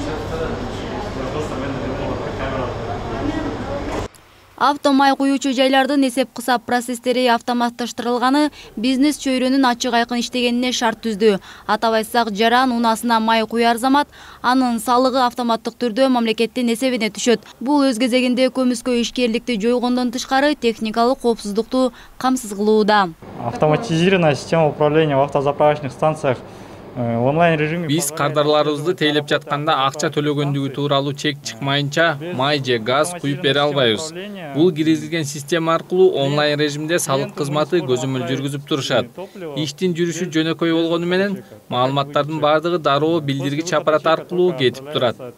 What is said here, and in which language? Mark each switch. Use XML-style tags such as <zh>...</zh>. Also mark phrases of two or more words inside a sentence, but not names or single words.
<ky>Автомай куюучу жайлардын эсеп-кысап процесстери автоматташтырылганы бизнес чөйрөнүн ачык айкын иштегенине шарт түздү. Атап айтсак, жаран унаасына май куяр замат анын салыгы автоматтык түрдө мамлекеттин эсебине түшөт. Бул өз кезегинде көмүскө ишкерликти жойгондон тышкары техникалык коопсуздукту камсыз кылууда.</ky> <ru>Автоматизированная система управления в автозаправочных станциях онлайн режиме</ru> <ky>Биз кардарларыбызды тейлеп жатканда акча төлөгөндүгү тууралуу чек чыкмайынча май же газ куюп бере албайбыз. Бул киргизилген система аркылуу онлайн режимде салык кызматы көзөмөл жүргүзүп турушат. Иштин жүрүшү жөнөкөй болгону менен маалыматтардын бардыгы дароо билдиргич аппарат аркылуу кетип турат.</ky>